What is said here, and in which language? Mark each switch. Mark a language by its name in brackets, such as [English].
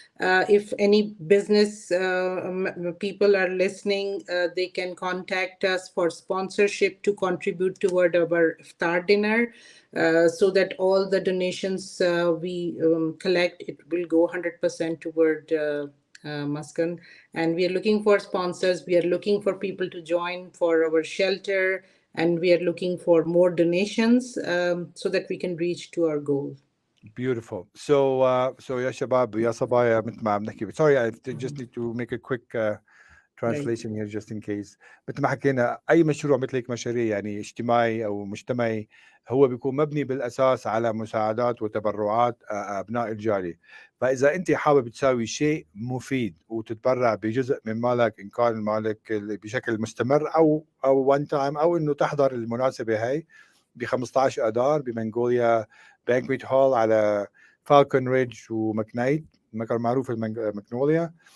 [English] If any business people are listening, they can contact us for sponsorship to contribute toward our iftar dinner, so that all the donations we collect, it will go 100% toward Muskin. And we are looking for sponsors. We are looking for people to join for our shelter, and we are looking for more donations so that we can reach to our goal. Beautiful. [Arabic] So يا شباب يا صبايا مثل ما عم نحكي. [English] Sorry, I just need to make a quick translation here just in case. [Arabic] مثل ما حكينا أي مشروع مثل هيك مشاريع يعني اجتماعي أو مجتمعي هو بيكون مبني بالأساس على مساعدات وتبرعات أبناء الجالية. فإذا أنت حابب تساوي شيء مفيد وتتبرع بجزء من مالك، إن كان مالك بشكل مستمر أو one time، أو إنه تحضر المناسبة هاي ب 15 آذار بمنغوليا بانكويت هول على فالكون ريدج ومكنايت، المكان المعروف المغنوليا.